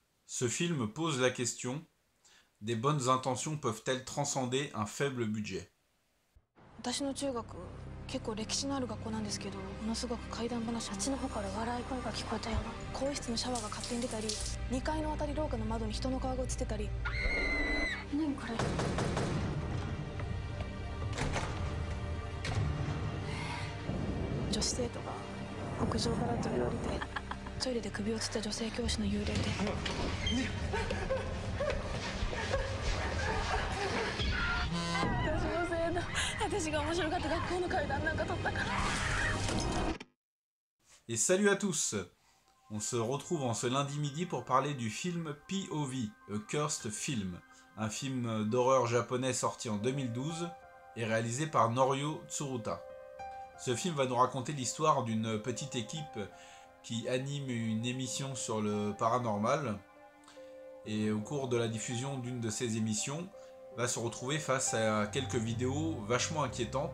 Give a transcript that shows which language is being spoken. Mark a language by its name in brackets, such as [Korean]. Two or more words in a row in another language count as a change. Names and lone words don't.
[French] Ce film pose la question: des bonnes intentions peuvent-elles transcender un faible budget? [Japanese] 私の中学結構歴史のある学校なんですけど、ものすごく怪談話、あっちの方から笑い声が聞こえたような、更衣室のシャワーが勝手に出たり、2階の渡り廊下の窓に人の顔が映ってたり。何これ？女子生徒が屋上から飛び降りてトイレで首をつった女性教師の幽霊で。私のせいだ。私が面白かった学校の怪談なんか撮ったから。 [French] Et salut à tous! On se retrouve en ce lundi midi pour parler du film POV, A Cursed Film, un film d'horreur japonais sorti en 2012 et réalisé par Norio Tsuruta. Ce film va nous raconter l'histoire d'une petite équipe qui anime une émission sur le paranormal, et au cours de la diffusion d'une de ces émissions, va se retrouver face à quelques vidéos vachement inquiétantes.